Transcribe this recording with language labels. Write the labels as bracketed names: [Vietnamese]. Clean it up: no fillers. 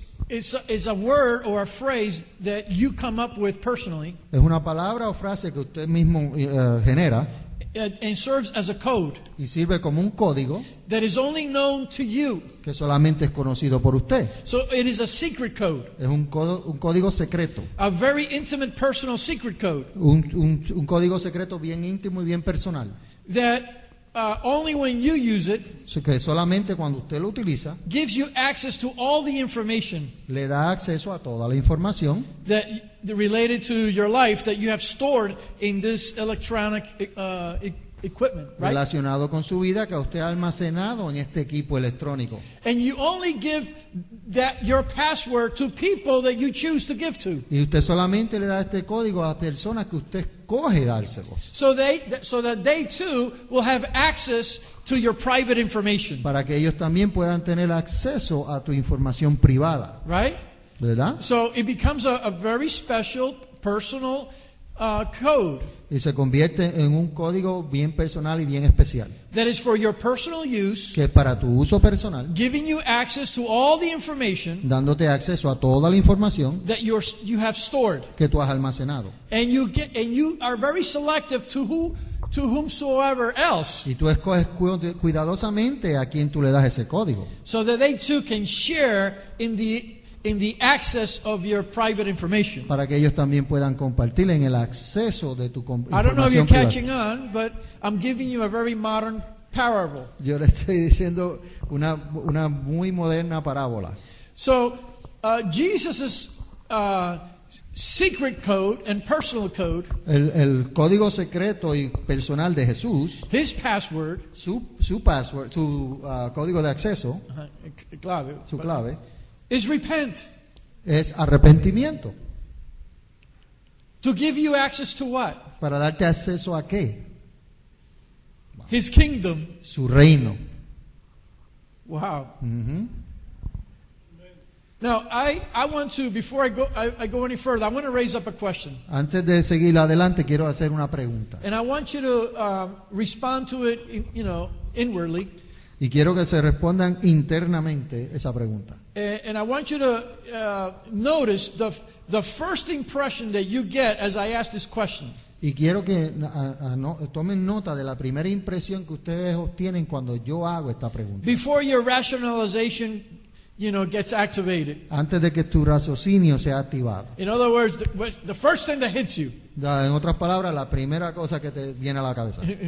[English] It's a word or a phrase that you come up with personally. [Spanish] Es una palabra o frase que usted mismo genera [English] And serves as a code [Spanish] y sirve como un código [English] that is only known to you. [Spanish] que solamente es conocido por usted. [English] So it is a secret code, [Spanish] Es un código secreto, [English] a very intimate personal secret code [Spanish] un código secreto bien íntimo y bien personal, [English] that only when you use it [Spanish] que solamente cuando usted lo utiliza [English] gives you access to all the information [Spanish] le da acceso a toda la información [English] that related to your life that you have stored in this electronic equipment, right? [Spanish] relacionado con su vida que usted ha almacenado en este equipo electrónico. [English] And you only give your password to people that you choose to give to. [Spanish] Y usted solamente le da este código a personas que usted escoge dárselos, [English] So that they too will have access to your private information, [Spanish] para que ellos también puedan tener acceso a tu información privada, [English] right? [Spanish] ¿verdad? [English] So it becomes a very special personal code [Spanish] Y se convierte en un código bien personal y bien especial, [English] that is for your personal use, [Spanish] que es para tu uso personal, [English] giving you access to all the information [Spanish] dándote acceso a toda la información [English] that you have stored, [Spanish] que tú has almacenado. [English] and you are very selective to whomsoever else, [Spanish] Y tú escoges cuidadosamente a quien tú le das ese código, [English] so that they too can share in the access of your private information. [Spanish] para que ellos también puedan compartir en el acceso de tu [English] I don't know if you're [Spanish] información privada. [English] catching on, but I'm giving you a very modern parable. [Spanish] Yo le estoy diciendo una muy moderna parábola. [English] So, Jesus' secret code and personal code, [Spanish] El código secreto y personal de Jesús, [English] his password, [Spanish] su password, su código de acceso, su clave, [English] is repent. [Spanish] es arrepentimiento. [English] To give you access to what? [Spanish] ¿Para darte acceso a qué? [English] His kingdom. [Spanish] Su reino. Wow. Ujú. [English] Now, I want to, before I go any further, I want to raise up a question. [Spanish] Antes de seguir adelante, quiero hacer una pregunta. [English] And I want you to respond to it, inwardly. [Spanish] Y quiero que se respondan internamente esa pregunta. [English] And I want you to notice the first impression that you get as I ask this question. [Spanish] Y quiero que tomen nota de la primera impresión que ustedes obtienen cuando yo hago esta pregunta. [English] Before your rationalization, gets activated. [Spanish] Antes de que tu raciocinio sea activado. [English] In other words, the first thing that hits you. [Spanish] En otras palabras, la primera cosa que te viene a la cabeza.